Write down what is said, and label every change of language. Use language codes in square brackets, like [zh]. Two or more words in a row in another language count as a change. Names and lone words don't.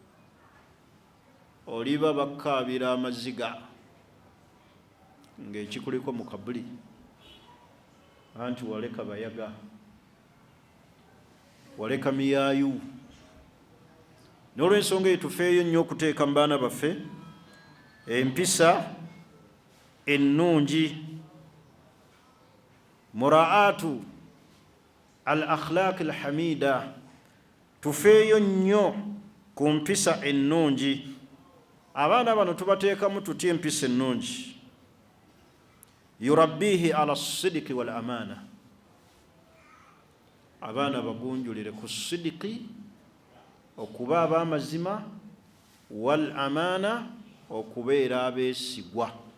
[lg] Oliba bakkaabira amaziga ng'ekikuliko mu kabuli, anti waleka bayaga, waleka miyaayu. N'olw'ensonga eyo tufeeyo nnyo okuteeka mu baana baffe empisa ennungi, [ar] مراعاة الأخلاق الحميدة. [lg] Tufeeyo nnyo ku mpisa ennungi. Abaana bano tubateekamu tutya empisa ennungi? [ar] يربيه على الصدق والأمانة. [lg] Abaana bagunjulire ku sidiki, okuba ab'amazima, [ar] والأمانة, [lg] okubeera abeesigwa.